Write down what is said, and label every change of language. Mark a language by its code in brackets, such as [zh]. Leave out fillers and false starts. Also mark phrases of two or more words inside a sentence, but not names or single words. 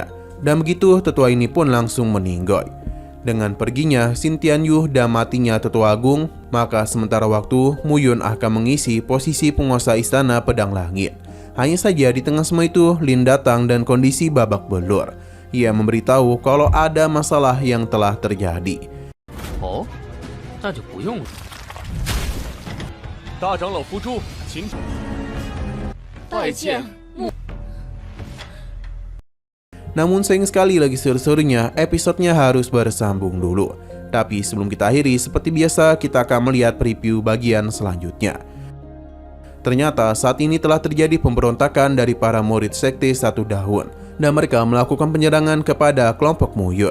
[id] Dan begitu tetua ini pun langsung meninggoy. Dengan perginya Xin Tianyu dan matinya tetua agung, maka sementara waktu Muyun akan mengisi posisi penguasa istana pedang langit. Hanya saja di tengah semua itu Lin datang dan kondisi babak belur. Ia memberitahu kalau ada masalah yang telah terjadi. [zh] Oh, 那就不用了。大长老伏诛，请拜见。 [id] Namun sayang sekali lagi seru-serunya, episodenya harus bersambung dulu. Tapi sebelum kita akhiri, seperti biasa kita akan melihat preview bagian selanjutnya. Ternyata saat ini telah terjadi pemberontakan dari para murid sekte Satu Daun, dan mereka melakukan penyerangan kepada kelompok Muyun.